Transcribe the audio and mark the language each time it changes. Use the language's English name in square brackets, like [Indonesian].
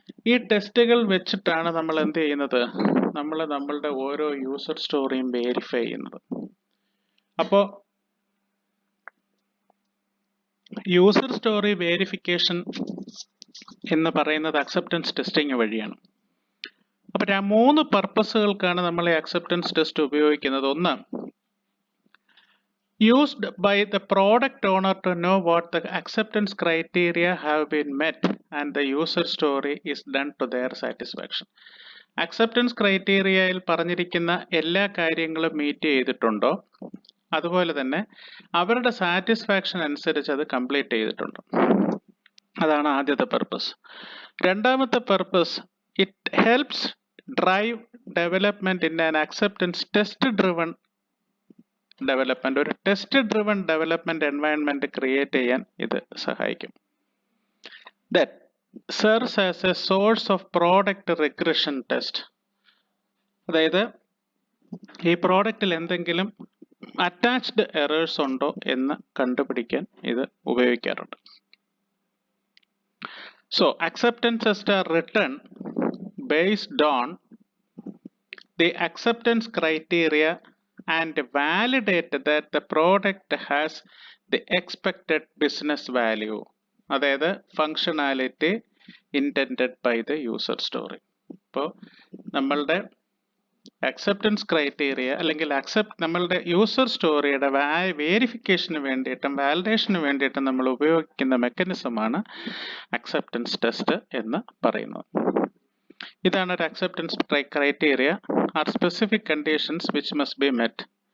[Malayalam] ഈ ടെസ്റ്റുകൾ വെച്ചിട്ടാണ് നമ്മൾ എന്ത് ചെയ്യുന്നത്, നമ്മളുടെ ഓരോ യൂസർ സ്റ്റോറിയും വെരിഫൈ ചെയ്യുന്നത്. അപ്പോൾ യൂസർ സ്റ്റോറി വെരിഫിക്കേഷൻ എന്ന് പറയുന്നത് അക്സെപ്റ്റൻസ് ടെസ്റ്റിംഗ് വഴിയാണ്. അപ്പോൾ 3 പർപ്പസുകൾക്കാണ് നമ്മൾ ഈ അക്സെപ്റ്റൻസ് ടെസ്റ്റ് ഉപയോഗിക്കുന്നത്. ഒന്ന്, [English] used by the product owner to know what the acceptance criteria have been met and the user story is done to their satisfaction. [Malayalam] Acceptance ക്രൈറ്റീരിയയിൽ പറഞ്ഞിരിക്കുന്ന എല്ലാ കാര്യങ്ങളും മീറ്റ് ചെയ്തിട്ടുണ്ടോ, അതുപോലെ തന്നെ അവരുടെ സാറ്റിസ്ഫാക്ഷൻ അനുസരിച്ച് അത് കംപ്ലീറ്റ് ചെയ്തിട്ടുണ്ടോ, അതാണ് ആദ്യത്തെ പർപ്പസ്. രണ്ടാമത്തെ purpose, [English] It helps drive development in an acceptance test driven development. [Malayalam] ഒരു test driven development environment create ചെയ്യാൻ ഇത് സഹായിക്കും. [English] Then serves as a source of product regression test. [Malayalam] അതായത് ഈ പ്രോഡക്റ്റിൽ എന്തെങ്കിലും അറ്റാച്ച്ഡ് എറേഴ്സ് ഉണ്ടോ എന്ന് കണ്ടുപിടിക്കാൻ ഇത് ഉപയോഗിക്കാറുണ്ട്. [English] So acceptance tests are written based on the acceptance criteria and validate that the product has the expected business value, [Malayalam] അതായത് [English] functionality intended by the user story. [Malayalam] ഇപ്പോൾ നമ്മളുടെ അക്സെപ്റ്റൻസ് ക്രൈറ്റീരിയ അല്ലെങ്കിൽ നമ്മളുടെ യൂസർ സ്റ്റോറിയുടെ വേരിഫിക്കേഷന് വേണ്ടിയിട്ടും വാലിഡേഷന് വേണ്ടിയിട്ടും നമ്മൾ ഉപയോഗിക്കുന്ന മെക്കാനിസമാണ് അക്സെപ്റ്റൻസ് ടെസ്റ്റ് എന്ന് പറയുന്നത്. ഇതാണ് ഒരു [English] Acceptance criteria are specific conditions which must be met.